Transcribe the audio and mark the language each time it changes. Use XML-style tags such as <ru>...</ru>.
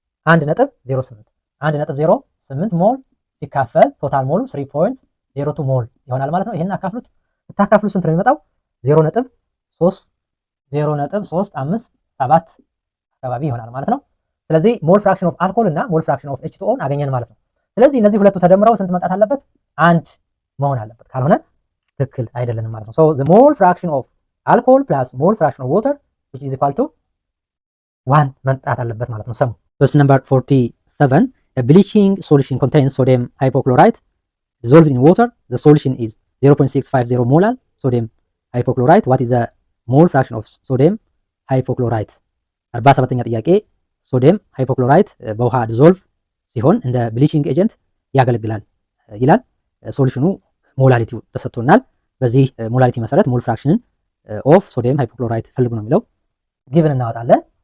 <am>1.08 1.08 ሞል ሲካፈል ቶታል ሞሉ 3.02 ሞል ይሆናል ማለት ነው። ይሄን አካፍሉት። ስታካፍሉ ስንት ነው የሚመጣው? 0.357 አካባቢ ይሆናል ማለት ነው። ስለዚህ ሞል ፍራክሽን ኦፍ አልኮል እና ሞል ፍራክሽን ኦፍ H2O አገኘን ማለት ነው። ስለዚህ እነዚህ ሁለቱ ተደምረው ስንት መጣት አለበት? አንድ መሆን አለበት። ካልሆነ ትክክል አይደለንም ማለት ነው።</am> <en>so the mole fraction of alcohol plus mole fraction of water which is equal to 1</en> <am>መጣት አለበት ማለት ነው። ሰሙ</am> <en>question number 47 a bleaching solution contains sodium hypochlorite dissolved in water. The solution is 0.650 molar sodium hypochlorite. What is the mole fraction of sodium hypochlorite?</en> <am>47ኛ ጥያቄ ሶዲየም ሃይፖክሎራይት በውሃ ዲዞልቭ ሲሆን እንደ ብሊቺንግ ኤጀንት ያገለግላል ይላል። ሶሉሽኑ ሞላሪቲው ተሰጥቶናል። በዚህ ሞላሪቲ መሰረት ሞል ፍራክሽንን ኦፍ ሶዲየም ሃይፖክሎራይት ፈልጉ ነው የሚለው። ጊቭን እናወጣለን።</am>